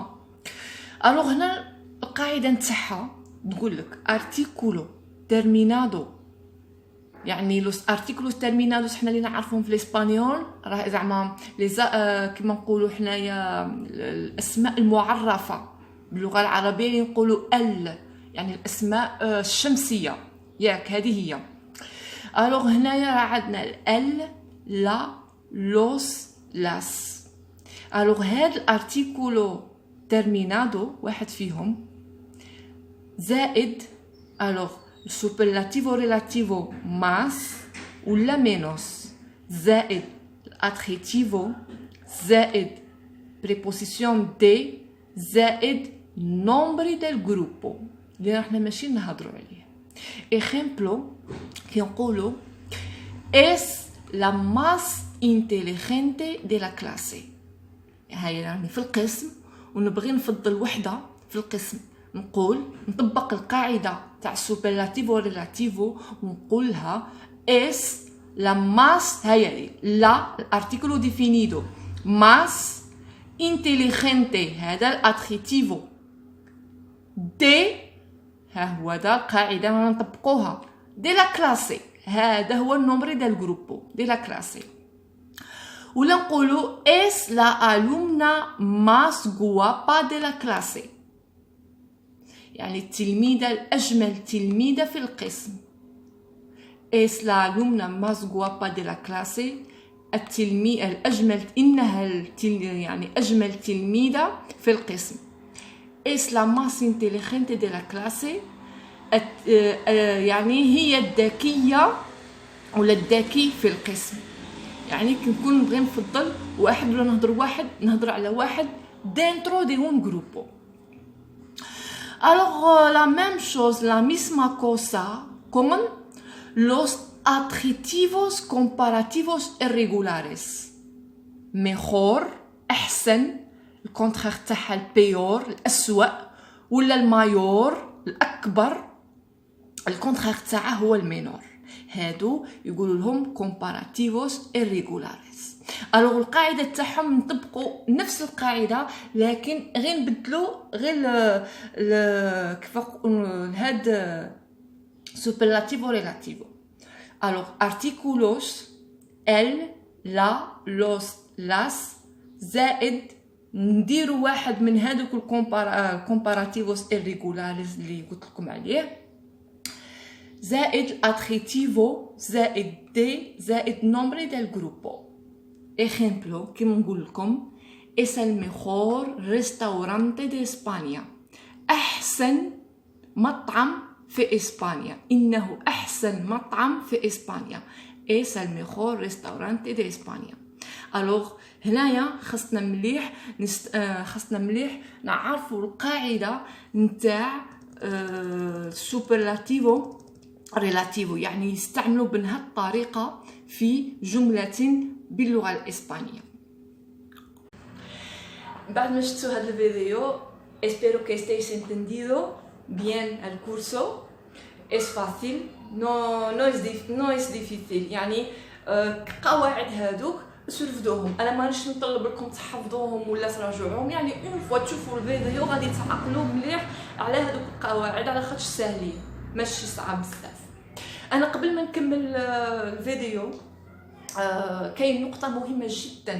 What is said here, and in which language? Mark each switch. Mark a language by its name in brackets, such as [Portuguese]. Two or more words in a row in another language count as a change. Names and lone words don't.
[Arabic] الوغ هنا القاعده نتاعها تقول لك [Spanish] artículo terminado, [Arabic] يعني [Spanish] los artículos terminados [Arabic] حنا اللي نعرفهم في الاسبانيول راه زعما كيما نقولوا حنايا الاسماء المعرفه باللغه العربيه اللي نقولوا يعني الاسماء الشمسيه، ياك هذه هي. الوغ هنايا راه عندنا [Spanish] la los las. [Arabic] الوغ هاد [Spanish] artículo terminado [Arabic] واحد فيهم زائد الوغ [Spanish] superlativo relativo más [Arabic] ولا menos زائد adjetivo زائد [Spanish] preposición de [Arabic] زائد [Spanish] nombre del grupo [Arabic] اللي احنا ماشي نهضروا عليه. [Spanish] ejemplo [Arabic] كي نقولوا [Spanish] es la más inteligente de la clase، [Arabic] هاي يعني في القسم ونبغي نفضل وحده في القسم، نطبق القاعده تاع [Spanish] superlativo relativo [Arabic] ونقولها [Spanish] es la más، هي لا artículo definido más inteligente، [Arabic] هذا الادجيتيفو de، ها هو دا القاعده نطبقوها [Spanish] de la clase، [Arabic] هذا هو النومبر ديال الجروبو [Spanish] de la clase. [Arabic] ولا نقولوا [Spanish] es la alumna más guapa de la clase، [Arabic] يعني التلميذة الأجمل تلميذة في القسم. [Spanish] es la alumna más guapa de la clase، [Arabic] الأجمل، إنها يعني أجمل تلميذة في القسم. [Spanish] es la más inteligente de la clase، [Arabic] يعني هي الذكية ولا الذكي في القسم. يعني كنكون نبغي نفضل واحد ولا نهضر على واحد [Spanish] dentro de un grupo. [French] Alors, la même chose, [Spanish] la misma cosa con los adjetivos comparativos irregulares. Mejor, [Arabic] أحسن، الكونترير تاعها البيور، الأسوأ، ولا المايور، الأكبر، الكونترير تاعها هو المينور. هادو يقولوا لهم [Spanish] comparativos irregulares. [Arabic] الوغ القاعده تاعهم نطبقوا نفس القاعده، لكن غير نبدلوا غير كيف هاد [Spanish] superlativo relativo. [Arabic] الوغ [Spanish] artículos el la los las [Arabic] زائد نديروا واحد من هادوك [Spanish] comparativos irregulares [Arabic] اللي قلت لكم عليه، زائد adjetivo زائد de زائد [Spanish] nombre del grupo. Ejemplo, [Arabic] كيما نقول لكم [Spanish] es el mejor restaurante de España. [Arabic] أحسن مطعم في إسبانيا. إنه أحسن مطعم في إسبانيا. [Spanish] es el mejor restaurante de España. [Arabic] Alors هنايا خصنا مليح نعرفوا القاعدة نتاع [Spanish] superlativo relativo، [Arabic] يعني يستعملوا بهذه الطريقة في جملة باللغة الإسبانية. بعد ما شفتوا هذا الفيديو [Spanish] espero que estéis entendido bien el curso. Es fácil, no es difícil. [Arabic] يعني قواعد هادوك ترفدوهم، انا مانيش نطلب لكم تحفظوهم ولا تراجعوهم، يعني [French] une fois [Arabic] تشوفوا الفيديو غادي تعقلوا مليح على هذوك القواعد، على خاطر ساهلين ماشي صعب بزاف. انا قبل ما نكمل الفيديو كاين نقطه مهمه جدا.